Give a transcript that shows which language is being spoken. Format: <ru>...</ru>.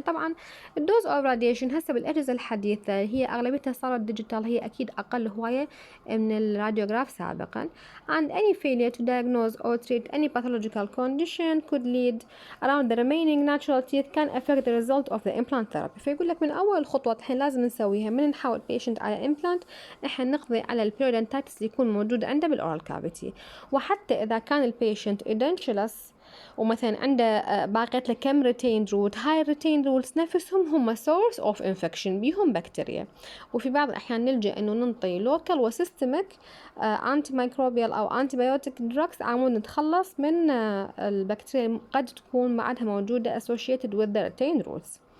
<ar>طبعا الدوز of radiation هسه بالأجهزة الحديثة هي أغلبيتها صارت ديجيتال، هي أكيد أقل هواية من الراديوغراف سابقا.</ar> <en>And any failure to diagnose or treat any pathological condition could lead around the remaining natural teeth can affect the result of the implant therapy.</en> <ar>فيقول لك من أول خطوة الحين لازم نسويها من نحاول patient على implant، إحنا نقضي على البيريودونتايتس اللي يكون موجود عنده بالأورال كافيتي. وحتى إذا كان البيشنت edentulous ومثلا عنده باقيت له كم ريتيند روت، هاي الريتيند روتس نفسهم هم سورس اوف انفكشن، بيهم بكتيريا، وفي بعض الأحيان نلجأ إنه ننطي لوكال وسيستميك أنتي ميكروبيال أو أنتي بايوتيك دراكس عمود نتخلص من البكتيريا قد تكون بعدها موجودة</ar> <en>associated with the retained roots.</en>